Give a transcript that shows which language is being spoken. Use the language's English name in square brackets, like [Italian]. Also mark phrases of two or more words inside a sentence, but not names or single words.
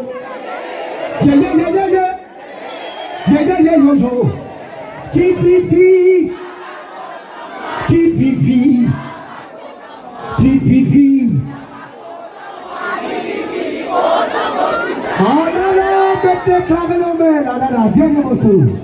[French] Yeah, yeah, yeah, yeah, yeah. Yeah, yeah, yeah, yo-yo. TPV. TPV. TPV. Ah, là, là, mettez Claire l'Armel. Ah, là, là, dernier morceau.